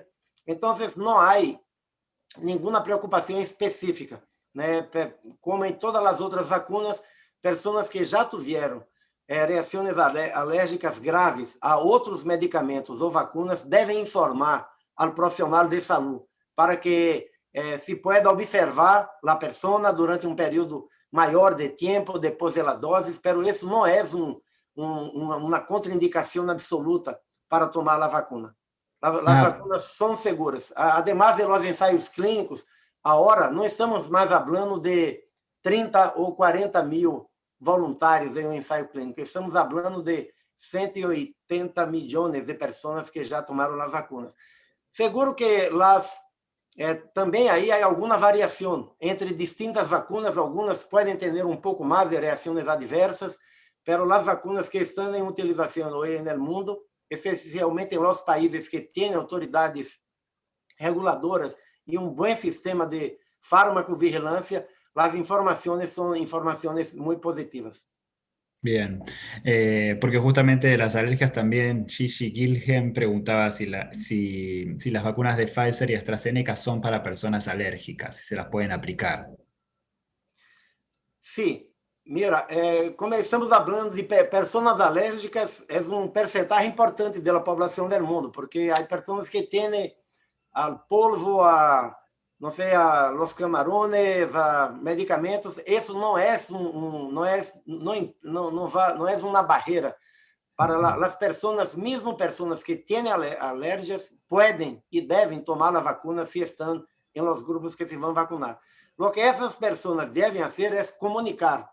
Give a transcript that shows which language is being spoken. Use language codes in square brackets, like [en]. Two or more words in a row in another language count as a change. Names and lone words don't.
[pt] Então, não há nenhuma preocupação específica, como em todas as outras vacunas, pessoas que já tiveram reações alérgicas graves a outros medicamentos ou vacunas devem informar ao profissional de saúde para que se pueda observar a pessoa durante um período maior de tempo depois da dose, mas isso não é uma contraindicação absoluta para tomar a vacuna. As vacunas são seguras. [es] Además de los [pt] ensaios clínicos, agora não estamos mais falando de 30 ou 40 mil voluntários em um ensaio clínico. Estamos falando de 180 milhões de pessoas que já tomaram as vacunas. Seguro que também aí há alguma variação entre distintas vacunas. Algumas podem ter um pouco mais de reações adversas, mas as vacunas que estão em utilização hoje no mundo, especialmente em los países que têm autoridades reguladoras e um bom sistema de farmacovigilância, as informações são informações muito positivas. [es] Bien, porque justamente de las alergias también Gigi Gilgen preguntaba si las vacunas de Pfizer y AstraZeneca son para personas alérgicas, si se las pueden aplicar. [pt] Sim, mira, como estamos falando de pessoas alérgicas, é percentagem importante da população do mundo, porque há pessoas que têm ao polvo, não sei, [es] los camarones, medicamentos. [pt] Isso não é uma barreira para as pessoas, mesmo pessoas que têm alergias, podem e devem tomar a vacuna se estão em los grupos que se vão vacunar. O que essas pessoas devem fazer é comunicar.